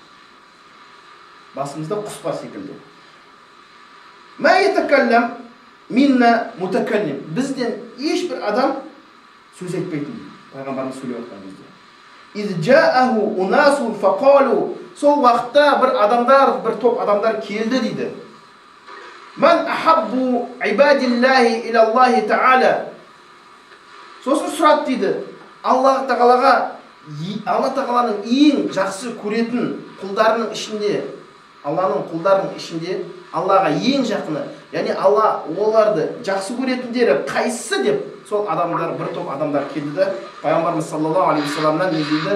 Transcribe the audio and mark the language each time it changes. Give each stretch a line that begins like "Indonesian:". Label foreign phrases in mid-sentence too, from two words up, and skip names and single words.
Kazakh: Басымызда құс бар секілді.
Arabic: ما يتكلم منا متكلم.
Kazakh: Бізден ешбір адам сөз айтпайтын дейді. Пайғамбарымыз сөйлеп отқан кезде.
Arabic: إذ جاءه أناس فقالوا.
Kazakh: Сол уақытта бір топ адамдар келді дейді.
Arabic: من أحب عباد الله إلى الله تعالى.
Kazakh: Сосын сұрады дейді. Аллах тағаланың ең жақсы көретін құлдарының ішінде, Алланың құлдарының ішінде Аллаға ең жақыны, яғни Алла оларды жақсы көретіндері қайсысы деп сол адамдар, бір топ адамдар келді де пайғамбарымыз
Arabic: صلى الله عليه وسلم
Kazakh: не дейді?